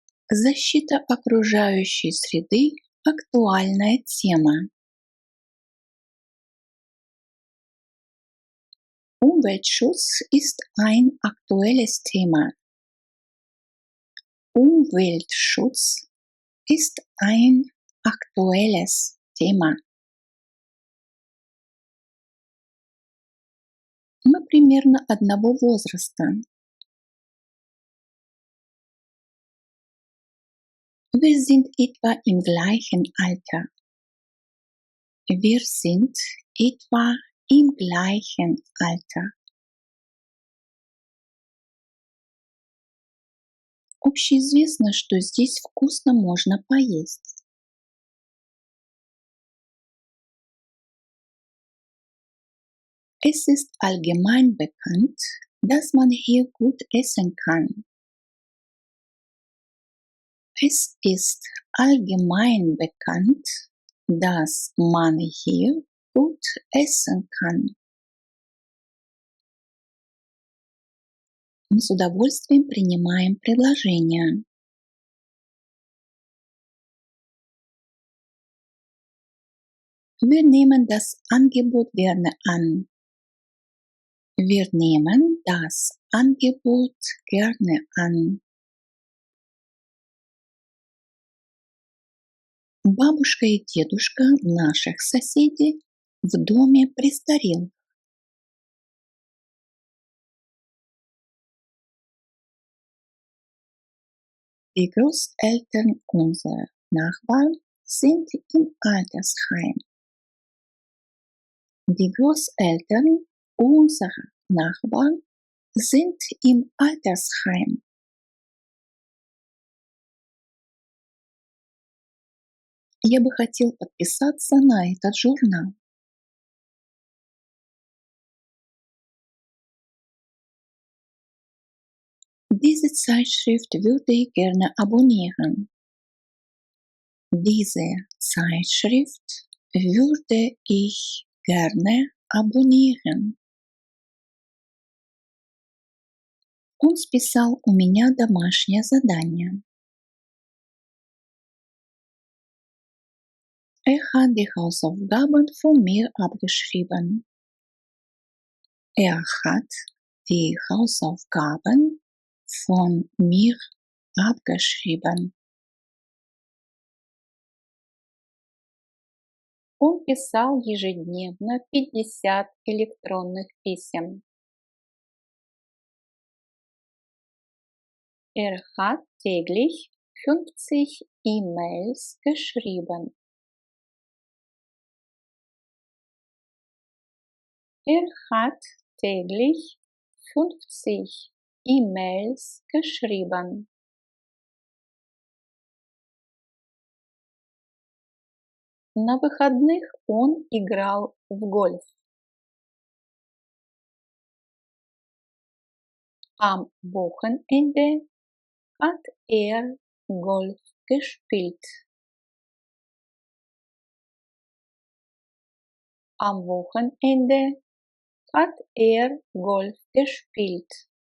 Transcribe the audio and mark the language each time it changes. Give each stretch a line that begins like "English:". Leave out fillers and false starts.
Russian: Защита окружающей среды – актуальная тема.
German: Umweltschutz ist ein aktuelles Thema. Umweltschutz ist ein aktuelles Thema.
Russian: Мы примерно одного возраста.
German: Wir sind etwa im gleichen Alter. Wir sind etwa im gleichen Alter.
Russian: Общеизвестно, что здесь вкусно можно поесть.
German: Es ist allgemein bekannt, dass man hier gut essen kann. Es ist allgemein bekannt, dass man hier gut essen kann.
Russian: Мы с удовольствием принимаем предложение.
German: Wir nehmen das Angebot gerne an. Wir nehmen das Angebot gerne an.
Russian: Бабушка и дедушка наших соседей в доме престарелых.
German: Die Großeltern unserer Nachbarn sind im Altersheim. Die Großeltern unserer Nachbarn sind im Altersheim.
Russian: Я бы хотел подписаться на этот журнал.
German: Diese Zeitschrift würde ich gerne abonnieren. Diese Zeitschrift würde ich gerne abonnieren.
Russian: Он списал у меня домашнее задание.
German: Hat die Hausaufgaben von mir abgeschrieben. Hat die Hausaufgaben von mir abgeschrieben.
Russian: Он писал ежедневно 50 электронных писем.
German: Hat täglich 50 E-Mails geschrieben. Hat täglich 50 E-Mails geschrieben.
Russian: На выходных он играл в гольф.
German: Am Wochenende hat Golf gespielt. Am Wochenende hat Golf gespielt.